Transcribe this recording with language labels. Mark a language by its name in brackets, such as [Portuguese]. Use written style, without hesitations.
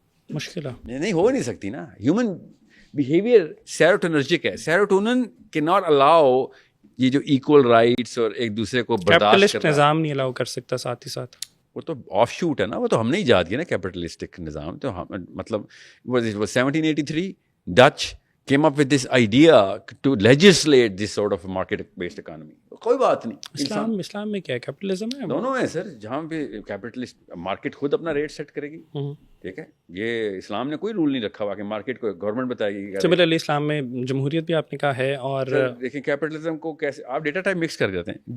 [Urdu] مشکل ہے, نہیں ہو نہیں سکتی نا. ہیومن بیہیویئر سیروٹونرجک ہے. سیروٹونن کی ناٹ الاؤ یہ جو ایکول رائٹس اور ایک دوسرے کو برداشت کرنا. نظام نہیں الاؤ کر سکتا ساتھ ہی ساتھ. وہ تو آف شوٹ ہے نا, وہ تو ہم نے ایجاد کیا نا کیپٹلسٹک نظام. تو مطلب [English] 1783 Dutch came up with this idea to legislate this sort of market based economy. [Urdu] کوئی بات نہیں. اسلام میں کیا ہے, کیپٹلزم ہے, دونوں ہیں سر. جہاں پہ کیپٹلسٹ مارکیٹ خود اپنا ریٹ سیٹ کرے گی, ٹھیک ہے. یہ اسلام نے کوئی رول نہیں رکھا ہوا کہ مارکیٹ کو گورنمنٹ بتائے گی. سملرلی اسلام میں جمہوریت بھی آپ نے کہا ہے. اور دیکھیں کیپٹلزم کو کیسے آپ ڈیٹا ٹائپ مکس کر دیتے ہیں.